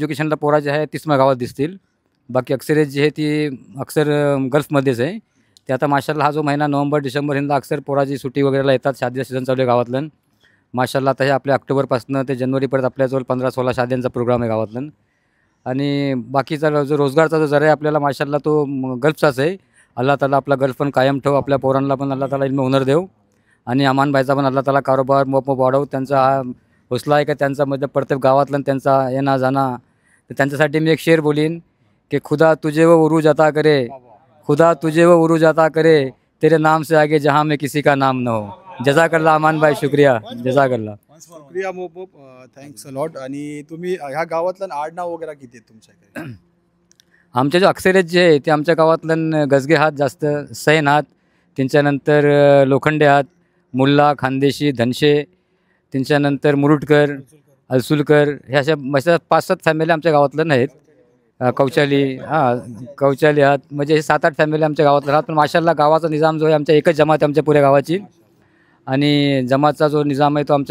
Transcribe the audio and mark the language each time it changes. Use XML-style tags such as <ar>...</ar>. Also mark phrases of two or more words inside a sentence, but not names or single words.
<mr>एज्युकेशनला पोरा जे आहे तीच मग गावात दिसतील बाकी अक्षरियत जी आहे ती अक्सर गल्फमध्येच आहे ते आता माशाल्लाह हा जो महिना नोव्हेंबर डिसेंबर हिंदा अक्सर पोराची सुट्टी वगैरेला येतात शादीचा सीझन चालू आहे गावातलं माशाल्लाह आता हे आपल्या ऑक्टोबरपासून ते जानेवारीपर्यंत आपल्याजवळ 15-16 शाद्यांचा प्रोग्राम आहे गावातलं आणि बाकीचा जो रोजगारचा जो जरा आहे आपल्याला माशाल्लाह तो गल्फचाच आहे</mr> <ar>الله تعالى</ar> <mr>आपला गल्फ पण कायम ठेव आपल्या पोरांना पण</mr> <ar>الله تعالى</ar> <mr>इल्म हुनर देव आणि अमानबाईचा पण</mr> <ar>الله تعالى</ar> <mr>कारोबार मोप वाढव त्यांचा हा हौसला आहे का त्यांचा म्हणजे प्रत्येक गावातलं त्यांचा येणं जाणं तर त्यांच्यासाठी मी एक शेर बोलीन कि</mr> <ur>خدا تجھے وہ عروج عطا کرے خدا تجھے وہ عروج عطا کرے تیرے نام سے آگے جہاں میں کسی کا نام نہ ہو</ur> <mr>जजाकल्ला अमान भाई शुक्रिया जजाकल्ला शुक्रिया मोप</mr> <en>thanks a lot</en> <mr>आणि तुम्ही ह्या गावातलं आडनाव वगैरे किती आहेत तुमच्याकडे आमच्या जो अक्षरेत जे आहे ते आमच्या गावातलं गजगे हात जास्त सैन हात त्यांच्यानंतर लोखंडे हात मुल्ला खानदेशी धनशे त्यांच्यानंतर मुरुटकर अलसुलकर ह्या अशा 5-7 फॅमिली आमच्या गावातलं आहेत कौचाली कौचाली हात म्हणजे हे 7-8 फॅमिली आमच्या गावातल्या राहत पण माशाल्लाह गावाचा निजाम जो आहे आमच्या एकच जमात आमच्या पुऱ्या गावाची आणि जमातचा जो निजाम आहे तो आमच्या</mr>